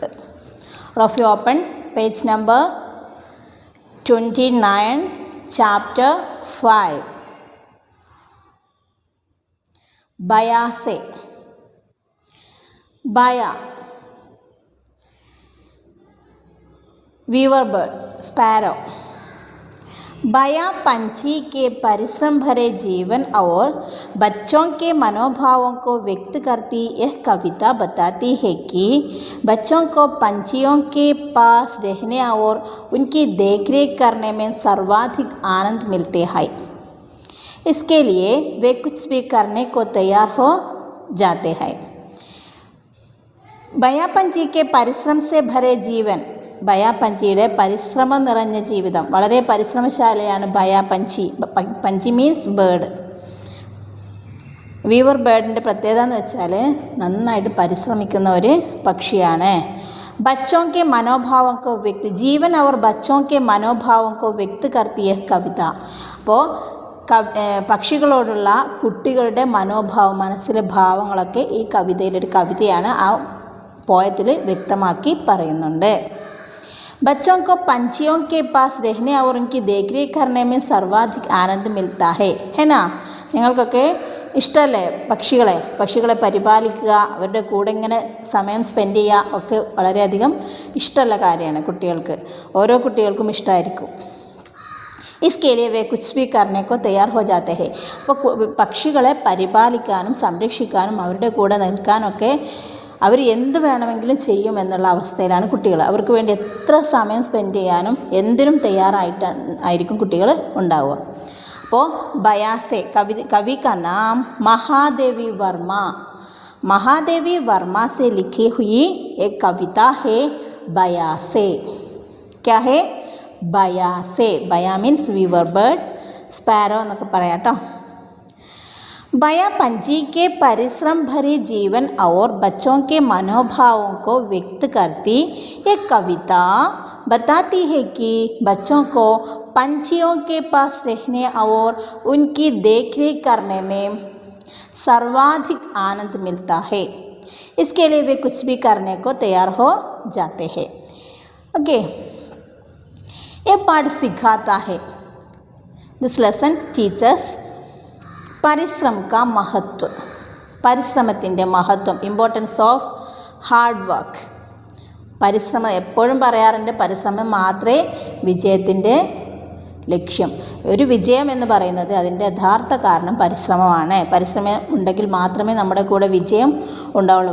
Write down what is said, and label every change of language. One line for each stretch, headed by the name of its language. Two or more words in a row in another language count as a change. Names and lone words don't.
English: Or if you open page number 29, chapter 5. Baya se. Baya, weaver bird, sparrow.
Hindi: बया पंछी के परिश्रम भरे जीवन और बच्चों के मनोभावों को व्यक्त करती यह कविता बताती है कि बच्चों को पंछियों के पास रहने और उनकी देखरेख करने में सर्वाधिक आनंद मिलते हैं। इसके लिए वे कुछ भी करने को तैयार हो जाते हैं। बया पंछी के परिश्रम से भरे जीवन.
Malayalam: ബയാ പഞ്ചിയുടെ പരിശ്രമം നിറഞ്ഞ ജീവിതം. വളരെ പരിശ്രമശാലിയാണ് ബയാ പഞ്ചി.
English: പഞ്ചി means bird. weaver bird's
Malayalam: പ്രത്യേകത എന്ന് വെച്ചാൽ നന്നായിട്ട് പരിശ്രമിക്കുന്ന ഒരു പക്ഷിയാണ്.
Hindi: बच्चों के मनोभावों को व्यक्त जीवन और बच्चों के मनोभावों को व्यक्त करती है കവിത.
Malayalam: അപ്പോൾ പക്ഷികളോടുള്ള കുട്ടികളുടെ മനോഭാവം, മനസ്സിലെ ഭാവങ്ങളൊക്കെ ഈ കവിതയിലൊരു കവിതയാണ്. ആ പോയത്തിൽ വ്യക്തമാക്കി പറയുന്നുണ്ട്.
Hindi: बच्चों को पंछियों के पास रहने और उनकी देखरेख करने में सर्वाधिक आनंद मिलता है ना.
Malayalam: നിങ്ങൾക്കൊക്കെ ഇഷ്ടമല്ലേ പക്ഷികളെ പരിപാലിക്കുക, അവരുടെ കൂടെ ഇങ്ങനെ സമയം സ്പെൻഡ് ചെയ്യുക ഒക്കെ വളരെയധികം ഇഷ്ടമുള്ള കാര്യമാണ് കുട്ടികൾക്ക്. ഓരോ കുട്ടികൾക്കും ഇഷ്ടമായിരിക്കും.
Hindi: इसके लिए वे कुछ भी करने को तैयार हो जाते हैं.
Malayalam: അപ്പോൾ പക്ഷികളെ പരിപാലിക്കാനും സംരക്ഷിക്കാനും അവരുടെ കൂടെ നിൽക്കാനൊക്കെ അവർ എന്ത് വേണമെങ്കിലും ചെയ്യുമെന്നുള്ള അവസ്ഥയിലാണ് കുട്ടികൾ. അവർക്ക് വേണ്ടി എത്ര സമയം സ്പെൻഡ് ചെയ്യാനും എന്തിനും തയ്യാറായിരിക്കും കുട്ടികൾ ഉണ്ടാവുക.
Hindi: അപ്പോൾ ബയാസെ कवि का नाम महादेवी वर्मा. महादेवी वर्मा से लिखी हुई एक कविता है बयासे. क्या है? बयासे. बया
English: means weaver bird, sparrow
Malayalam: എന്നൊക്കെ പറയാം കേട്ടോ.
Hindi: बया पंछी के परिश्रम भरे जीवन और बच्चों के मनोभावों को व्यक्त करती एक कविता बताती है कि बच्चों को पंछियों के पास रहने और उनकी देखरेख करने में सर्वाधिक आनंद मिलता है. इसके लिए वे कुछ भी करने को तैयार हो जाते हैं. ओके, ये पाठ सिखाता है.
English: this lesson teaches പരിശ്രമ
Hindi: का महत्व.
Malayalam: പരിശ്രമത്തിൻ്റെ മഹത്വം,
English: importance of hard work.
Malayalam: പരിശ്രമം എപ്പോഴും പറയാറുണ്ട്, പരിശ്രമം മാത്രമേ വിജയത്തിൻ്റെ ലക്ഷ്യം. ഒരു വിജയം എന്ന് പറയുന്നത് അതിൻ്റെ യഥാർത്ഥ കാരണം പരിശ്രമമാണ്. പരിശ്രമം ഉണ്ടെങ്കിൽ മാത്രമേ നമ്മുടെ കൂടെ വിജയം ഉണ്ടാവുള്ളൂ.